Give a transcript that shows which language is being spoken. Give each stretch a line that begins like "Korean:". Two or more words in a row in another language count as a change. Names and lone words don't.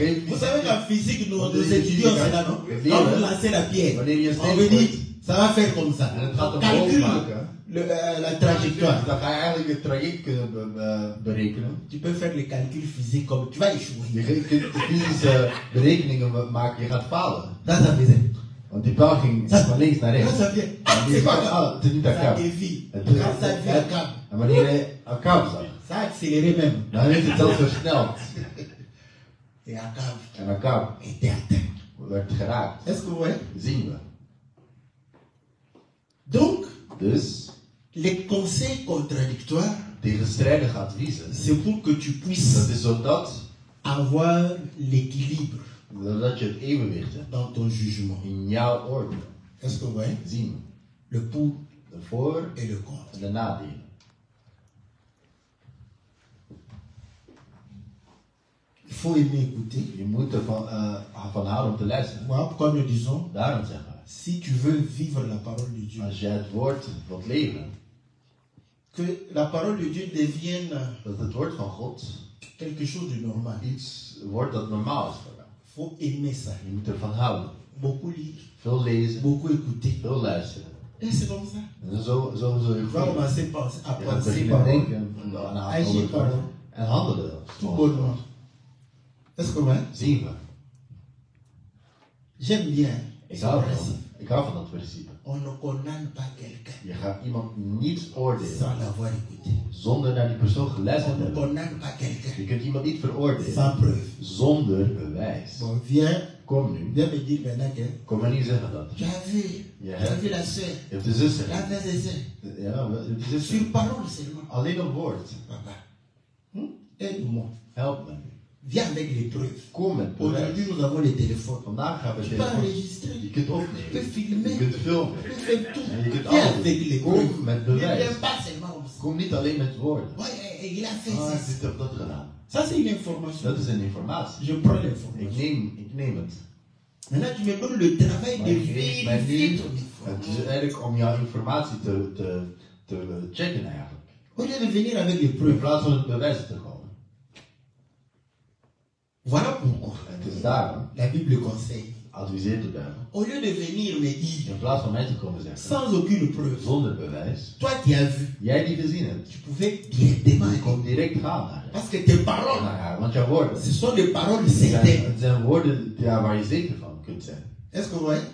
French: Vous savez qu'en physique, nous étudions cela, non? Quand vous lancez la pierre, on veut dire, ça va faire comme ça. On calcule la trajectoire.
Dutch: Dan ga je eigenlijk het traject kunnen berekenen.
French: Tu peux faire les calculs physiques comme tu vas échouer.
Dutch: Je kunt de fysische berekeningen maken, je gaat falen.
French: Ça, ça faisait.
Dutch: Want die pijl ging van links naar
French: Quand
Dutch: rechts.
French: ça vient,
Dutch: En die
French: c'est pas
Dutch: pijl,
French: grave.
Dutch: het is niet
French: Ça
Dutch: Akab.
French: dévie.
Dutch: Het
French: Quand ça vient à cap,
Dutch: En wanneer hij Akab zag,
French: ça a accéléré même.
Dutch: dan heeft het zelfs versneld.
French: Et Akab
Dutch: En Akab
French: était atteint.
Dutch: werd geraakt.
French: Est-ce que vous voyez?
Dutch: Zien we.
French: Donc,
Dutch: Dus
French: les conseils contradictoires,
Dutch: tegenstrijdige adviezen.
French: c'est pour que tu
Dutch: Dat
French: puisses
Dutch: is zodat
French: avoir l'équilibre
Dutch: je het evenwicht hebt
French: dans ton jugement.
Dutch: in jouw oordeel.
French: Est-ce que vous voyez?
Dutch: Zien we.
French: Le pour
Dutch: De voor-
French: et le contre.
Dutch: en de nadelen.
French: Il faut aimer écouter.
Dutch: Je moet ervan van houden om te luisteren.
French: Voilà pourquoi nous disons,
Dutch: Daarom zeggen we.
French: si tu veux vivre la parole de Dieu,
Dutch: Als jij het woord wilt leven,
French: que la parole de Dieu devienne
Dutch: dat het woord van God
French: quelque chose de normal.
Dutch: iets wordt dat normaal is voor jou.
French: Il faut aimer ça.
Dutch: Je moet ervan houden.
French: Beaucoup lire,
Dutch: Veel lezen,
French: beaucoup écouter.
Dutch: veel luisteren.
French: Et c'est comme ça.
Dutch: En zo zul je
French: Tu vas
Dutch: groeien.
French: commencer à
Dutch: Je gaat
French: penser
Dutch: beginnen
French: par
Dutch: denken aan
French: agir
Dutch: het
French: par
Dutch: woord en handelen.
French: tout bonnement. Est-ce que ouais?
Dutch: Zien we.
French: J'aime bien.
Dutch: Ik
French: ce
Dutch: hou
French: principe.
Dutch: van dat principe.
French: On ne condamne pas quelqu'un
Dutch: Je gaat iemand niet oordelen
French: sans l'avoir écouté.
Dutch: zonder naar die persoon geluisterd
French: On
Dutch: te
French: ne
Dutch: hebben.
French: condamne pas quelqu'un
Dutch: Je kunt iemand niet veroordelen
French: sans preuve.
Dutch: zonder bewijs.
French: Bon, viens
Dutch: Kom nu.
French: me dire maintenant que
Dutch: Kom maar niet zeggen dat.
French: tu as vu,
Dutch: Ja.
French: tu as vu la sœur,
Dutch: Je hebt de zus
French: la
Dutch: gezien.
French: frère et sœur.
Dutch: Ja, de zus.
French: Sur parole seulement.
Dutch: Alleen een woord.
French: Papa, aide-moi.
Dutch: Help me.
French: Viens avec les preuves.
Dutch: Kom met
French: Aujourd'hui,
Dutch: bewijs.
French: nous avons les téléphones.
Dutch: Vandaag gaan we
French: Tu peux
Dutch: telefoon.
French: enregistrer,
Dutch: Je kunt
French: tu peux
Dutch: opnemen.
French: filmer,
Dutch: Je kunt filmen.
French: tu peux faire tout.
Dutch: En je kunt
French: Viens
Dutch: alles
French: avec les
Dutch: doen.
French: preuves.
Dutch: Kom met
French: Ne
Dutch: bewijs.
French: viens pas seulement comme ça.
Dutch: Kom niet alleen met woorden.
French: Ouais, il a fait Ah, ça.
Dutch: dit heb dat gedaan.
French: Ça, c'est une information.
Dutch: Dat is een informatie.
French: Je prends l'information.
Dutch: Ik neem het.
French: Maintenant, tu me donnes le travail
Dutch: Maar
French: de
Dutch: je geeft mij
French: vérifier
Dutch: nu,
French: ton
Dutch: het
French: information.
Dutch: is eigenlijk om jouw informatie te checken eigenlijk.
French: Au lieu de venir avec les
Dutch: In
French: preuves.
Dutch: plaats van het bewijs te komen.
French: Voilà pourquoi
Dutch: En het is daarom,
French: la Bible conseille.
Dutch: adviseert de Bijbel.
French: Au lieu de venir me dire,
Dutch: In plaats van mij te komen zeggen,
French: sans aucune preuve,
Dutch: zonder bewijs,
French: toi qui as vu,
Dutch: jij die gezien hebt,
French: tu pouvais directement
Dutch: je kon
French: aller.
Dutch: direct gaan naar haar.
French: Parce que tes paroles,
Dutch: Naar haar. Want jouw woorden,
French: ce sont des paroles
Dutch: het
French: certaines.
Dutch: zijn woorden ja, waar je zeker van kunt zijn.
French: Est-ce que vous voyez?